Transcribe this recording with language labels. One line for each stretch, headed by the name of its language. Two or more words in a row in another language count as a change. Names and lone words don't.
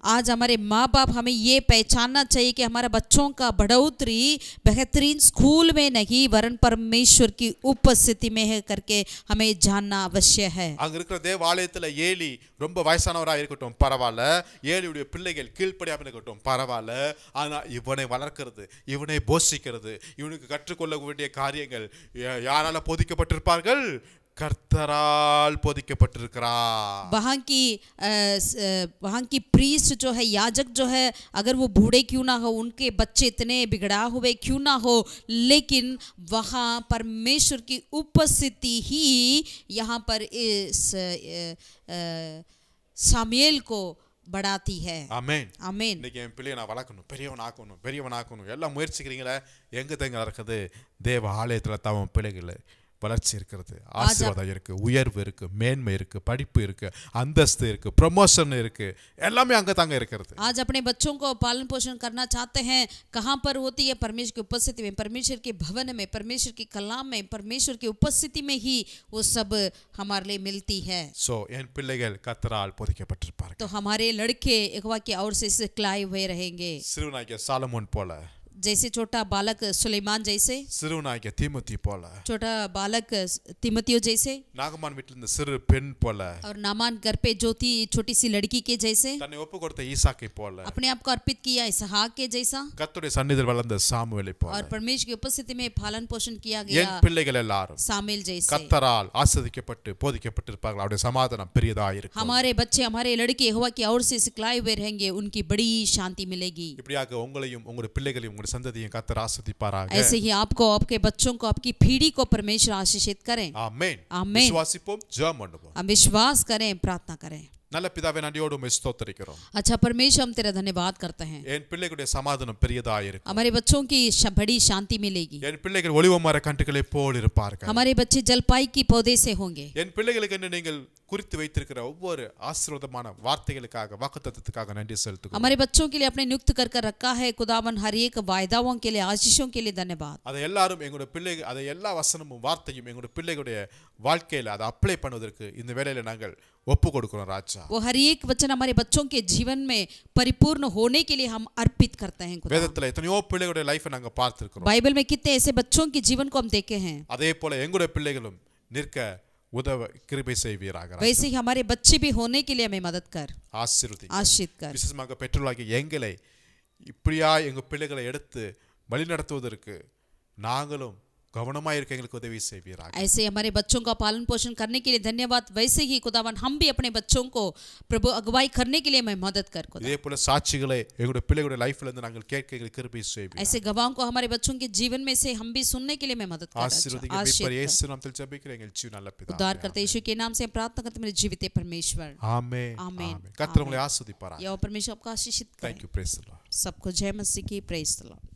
Hindi: आज हमारे माँ बाप हमें ये पहचानना चाहिए कि हमारे बच्चों का बढ़ोतरी बेहतरीन स्कूल में नहीं वरन परमेश्वर की उपस्थिति में है करके हमें जानना अवश्य है.
Tamil: அங்க இருக்கிற தேவாலயத்துல ஏலி ரொம்ப வயசானவரா இருக்கட்டும் பரவாயில்ல, ஏலியுடைய பிள்ளைகள் கீழ்ப்படியாம இருக்கட்டும் பரவாயில்ல, ஆனா இவனை வளர்க்கிறது, இவனை போஷிக்கிறது, இவனுக்கு கற்றுக்கொள்ள வேண்டிய காரியங்கள் யாரால போதிக்கப்பட்டிருப்பார்கள்? கர்த்தரால் போதிக்கப்பட்டிருக்கிறார்.
Hindi: वहाँ की प्रीस्ट जो है, याजक जो है, अगर वो बूढ़े क्यों ना हो, उनके बच्चे इतने बिगड़ा हुए क्यों ना हो, लेकिन वहाँ परमेश्वर की उपस्थिति ही यहाँ पर इस शामुएल को बढ़ाती है.
Tamil: ஆமென். ஆமென். இன்னைக்கு என் பிள்ளையை நான் வளர்க்கணும், பெரியவனாக்கணும் எல்லாம் முயற்சிக்கிறீங்களே, எங்க தங்க இருக்குது? தேவ ஆலயத்துல தவம் பிள்ளைகள் வளர்ச்சி இருக்கிறது, ஆசீர்வாதம் இருக்கு, உயர்வு இருக்கு, மேன்மை இருக்கு, படிப்பு இருக்கு, அந்தஸ்து இருக்கு, ப்ரமோஷன் இருக்கு, எல்லாமே அங்க தாங்க இருக்கிறது.
Hindi: आज अपने बच्चों को पालन पोषण करना चाहते हैं, कहाँ पर होती है? परमेश्वर की उपस्थिति में, परमेश्वर के भवन में, परमेश्वर के कलाम में, परमेश्वर की उपस्थिति में ही वो सब हमारे लिए मिलती है.
Tamil: சோ என் பிள்ளைகள் கர்த்தரால் போதிக்கப்பட்டிருப்பார்கள்.
Hindi: तो हमारे लड़के यहोवा की ओर से सिखलाए हुए रहेंगे.
Tamil: சிறுவனாகிய சாலமோன் போல,
Hindi: जैसे छोटा बालक सुलेमान जैसे,
Tamil: சிறுவனாகிய தீமோத்தி போல,
Hindi: छोटा बालक तिमोथियो जैसे,
Tamil: நாகமான் வீட்டில் இருந்த சிறு பெண் போல,
Hindi: और नामान घर पे जो थी छोटी सी लड़की के जैसे,
Tamil: தன்னை ஒப்பு கொடுத்த ஈசாக்கை போல,
Hindi: अपने आप को अर्पित किया इसहाक के जैसा,
Tamil: கர்த்தருடைய சந்நிதியில் வளர்ந்த சாமுவேலை போல,
Hindi: और परमेश्वर की उपस्थिति में पालन पोषण किया
Tamil: என்
Hindi: गया
Tamil: பிள்ளைகள் எல்லாரும்
Hindi: शामुएल जैसे
Tamil: கர்த்தரால் ஆசீர்வதிக்கப்பட்டு போதிக்கப்பட்டிருப்பார்கள். அவருடைய சமாதானம் பெரியதா இருக்கும்.
Hindi: हमारे बच्चे, हमारे लड़के यहोवा की ओर से सिखलाए हुए रहेंगे, उनकी बड़ी शांति मिलेगी.
Tamil: இப்படியாக உங்களையும் உங்களுடைய பிள்ளைகளையும் உங்களுடைய சந்ததியையும் கர்த்தர் ஆசீர்வதிப்பாராக.
Hindi: ऐसे ही आपको, आपके बच्चों को, आपकी पीढ़ी को परमेश्वर आशीषित करें.
Tamil: ஆமென். ஆமென். விசுவாசிப்போம், ஜெபம் பண்ணுவோம்.
Hindi: हम विश्वास करें, प्रार्थना करें.
Tamil: நல்ல பிதாவே நன்றியோடு உம்மை ஸ்தோத்திரிக்கிறோம்.
Hindi: अच्छा परमेश्वर हम तेरा धन्यवाद करते हैं.
Tamil: என் பிள்ளைகளுடைய சமாதானம் பெரியதாக இருக்கும்.
Hindi: हमारे बच्चों की बड़ी शांति मिलेगी.
Tamil: என் பிள்ளைகள் ஒலிவ மர கன்றுகளை போல் இருப்பார்கள்.
Hindi: हमारे बच्चे जलपाई की पौधे से होंगे.
Tamil: என் பிள்ளைகளுக்கு என்று நீங்கள் குறித்து வைத்திருக்கிற ஒவ்வொரு ஆசீர்வாதமான வார்த்தைகளுக்காக வாக்குத்தத்தத்துக்காக நன்றி செலுத்துகிறோம்.
Hindi: हमारे बच्चों के लिए अपने नियुक्त कर रखा है खुदावन हर एक वायदाओं के लिए आशीषों के लिए धन्यवाद.
Tamil: அதை எல்லாரும் எங்களுடைய பிள்ளைகள் அதை எல்லா வசனமும் வார்த்தையும் எங்களுடைய பிள்ளைகளுடைய வாழ்க்கையில அதை அப்ளை பண்ணுவதற்கு இந்த வேளையில நாங்கள் ஒப்பு கொடுக்கிறோம் ராஜா.
Hindi: वो हर एक वचन हमारे बच्चों के जीवन में परिपूर्ण होने के लिए हम अर्पित करते हैं खुदा.
Tamil: வேதத்துல எத்தனையோ பிள்ளைகளுடைய லைஃபை நாங்க பார்த்திருக்கிறோம்.
Hindi: बाइबल में कितने ऐसे बच्चों के जीवन को हम देखे हैं.
Tamil: அதே போல எங்களுடைய பிள்ளைகளும் நிற்க உதவ கிருபை செய்வீராக.
Hindi: वैसे ही हमारे बच्चे भी होने के लिए हमें मदद कर,
Tamil: ஆசீர்வதி
Hindi: कर.
Tamil: விசேஷமாக பெற்றோர்களாகிய எங்களை இப்படியா எங்க பிள்ளைகளை எடுத்து வழிநடத்துவதற்கு நாங்களும் கவனமா இருக்க எங்களுக்கு உதவி செய்வீராக.
Hindi: ऐसे हमारे बच्चों का पालन पोषण करने के लिए धन्यवाद. वैसे ही खुदावन हम भी अपने बच्चों को प्रभु अगुवाई करने के लिए हमें मदद कर खुदा.
Tamil: இதே போல சாட்சிகளை எங்களுடைய பிள்ளைகளுடைய லைஃப்ல இருந்து நாங்கள் கேட்க எங்களுக்கு கிருபை செய்வீராக.
Hindi: ऐसे गवाहों को हमारे बच्चों के जीवन में से हम भी सुनने के लिए हमें मदद कर.
Tamil: ஆசீர்வதிங்க மீட்பர் இயேசு நாமத்தில் ஜெபிக்கிறேன் எங்கள் ஜீவ நல்ல பிதாவே.
Hindi: उद्धार करते यीशु के नाम से हम प्रार्थना करते मेरे जीवित परमेश्वर.
Tamil: ஆமென்.
Hindi: आमीन.
Tamil: கர்த்தர் உங்களை ஆசீர்வதிப்பாராக.
Hindi: यहोवा परमेश्वर आपको आशीषित करे.
English: Thank you, praise the Lord.
Hindi: सबको जय मसीह की,
English: praise the Lord.